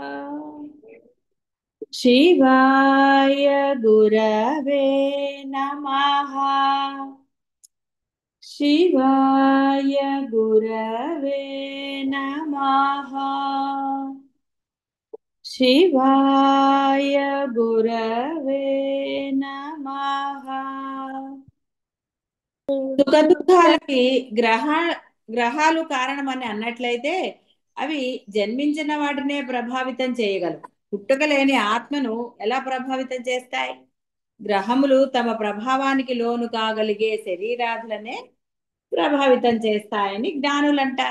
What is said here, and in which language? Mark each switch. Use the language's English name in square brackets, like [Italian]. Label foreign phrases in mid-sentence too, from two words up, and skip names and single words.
[Sanskrit] शिवाय गुरवे नमः। शिवाय गुरवे नमः। शिवाय गुरवे नमः। [Telugu] సుఖ దుఃఖాలకి గ్రహ గ్రహాలు కారణమని అన్నట్లయితే అవి జన్మించిన వాటినే ప్రభావితం చేయగలవు. పుట్టుకలేని ఆత్మను ఎలా ప్రభావితం చేస్తాయి? గ్రహములు తమ ప్రభావానికి లోను కాగలిగే శరీరాదులనే ప్రభావితం చేస్తాయని జ్ఞానులు అంటారు.